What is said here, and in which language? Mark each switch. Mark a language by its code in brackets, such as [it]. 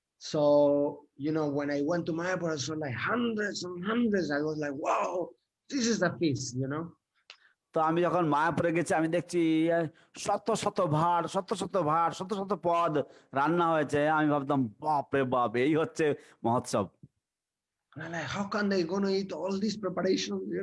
[en] So when I went to Mayapur, I saw like hundreds and hundreds. I was like, wow, this is the feast, [bn] তো আমি যখন মায়াপুরে গেছি আমি দেখছি শত শত পদ রান্না হয়েছে। আমি ভাবতাম বাপরে বাপ, এই হচ্ছে মহোৎসব। [en] Like, how can they gonna eat all these preparations?